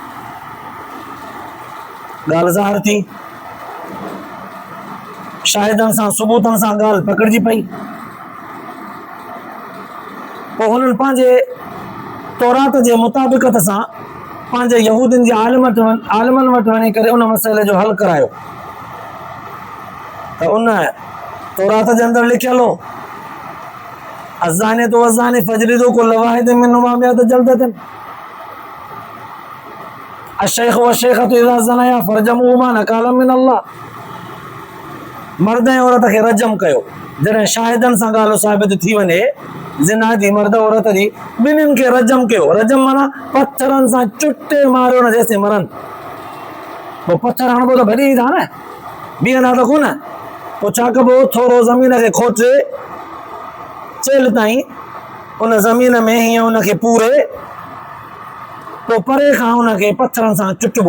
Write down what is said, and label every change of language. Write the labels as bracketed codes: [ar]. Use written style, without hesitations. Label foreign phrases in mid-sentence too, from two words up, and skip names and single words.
[sd] ॻाल्हि ज़ाहिर थी, शाहिदनि सां सबूतनि सां ॻाल्हि पकड़िजी पई. पोइ हुननि पंहिंजे तौरात जे मुताबिक़त सां पंहिंजे यहूदियुनि जे आलिमनि वटि वञी करे उन मसइले जो हल करायो. त उन तौरात जे अंदरि लिखियल हो [ar] الزانية والزاني فاجلدوا كل واحد منهما مائة جلدة الشيخ والشيخة إذا زنيا فارجموهما نكالا من الله. [sd] मर्द ऐं औरत खे रजम कयो। जॾहिं शाहिदनि सां ॻाल्हि साबित थी वञे ज़िना जी मर्द औरत जी, ॿिन्हिनि खे रजम कयो। रजम माना पथरनि सां चुटे मारियो न जेसिताईं मरनि। पोइ पथर हणिबो त भॼी था न, बीहंदा त कोन। पोइ छा कबो, थोरो ज़मीन खे खोटे चेल ताईं उन ज़मीन में हीअं उनखे पूरे, पोइ परे खां उनखे पथरनि सां चुटबो।